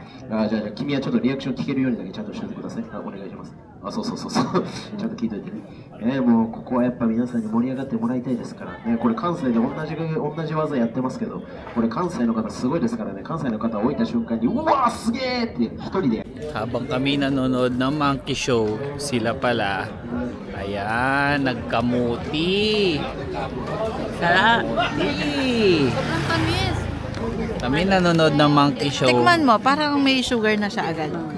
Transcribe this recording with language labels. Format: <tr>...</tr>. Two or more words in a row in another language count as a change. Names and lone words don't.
<ja>じゃあ君はちょっとリアクション聞けるようにだけちゃんとしておいてください。お願いします。そうちゃんと聞いといてね。もうここはやっぱ皆さんに盛り上がってもらいたいですからね。これ関西で同じ技やってますけど、これ関西の方すごいですからね。関西の方置いた瞬間にうわーすげーって一人で。</ja> <tl>Habang kami nanonood ng Monkey Show, sila pala, ayan, nagkamuti. Sobrang tamis. Kami nanonood ng Monkey Show. Tikman mo, parang may sugar na siya agad.</tl>